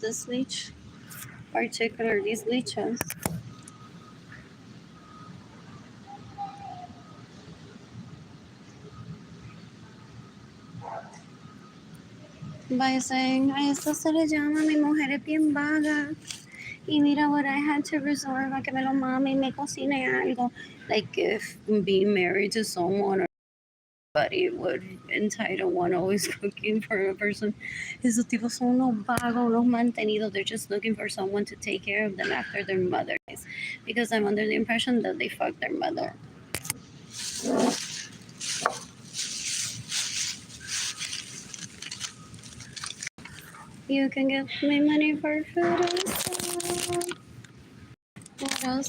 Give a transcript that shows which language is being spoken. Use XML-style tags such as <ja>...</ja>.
<en>This leech, particularly these leeches, by saying,</en> <es>a esto se le llama mi mujer es bien vaga. Y mira</es> <en>what I had to resort</en> <es>a que me lo mame y me cocine algo.</es> <en>Like if being married to someone or somebody would entitle one always cooking for a person.</en> <es>Esos tipos son unos vagos, unos mantenidos.</es> <en>They're just looking for someone to take care of them after their mother dies. Because I'm under the impression that they fucked their mother. You can give me money for food also. What else?</en>